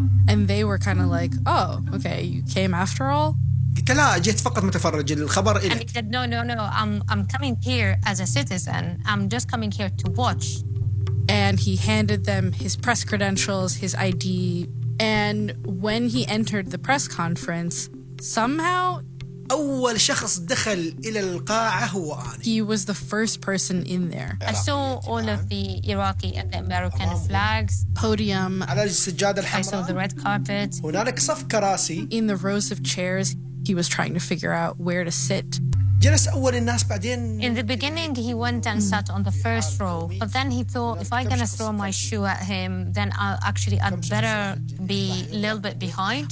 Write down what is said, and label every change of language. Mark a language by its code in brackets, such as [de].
[en] And they were kind of like, oh, okay, you came after all? And he said, no, I'm coming here as a citizen. I'm just coming here to watch. And he handed them his press credentials, his ID. And when he entered the press conference, somehow [ar] أول شخص دخل إلى القاعة هو أنا. [en] He was the first person in there. I saw all of the Iraqi and the American flags. Podium. [ar] على السجادة الحمراء. [en] I saw the red carpet. [ar] هنالك صف كراسي. [en] In the rows of chairs, he was trying to figure out where to sit. [ar] جلس أول الناس بعدين. [en] In the beginning, he went and sat on the first row. But then he thought, if I'm gonna throw my shoe at him, then I'd better be a little bit behind.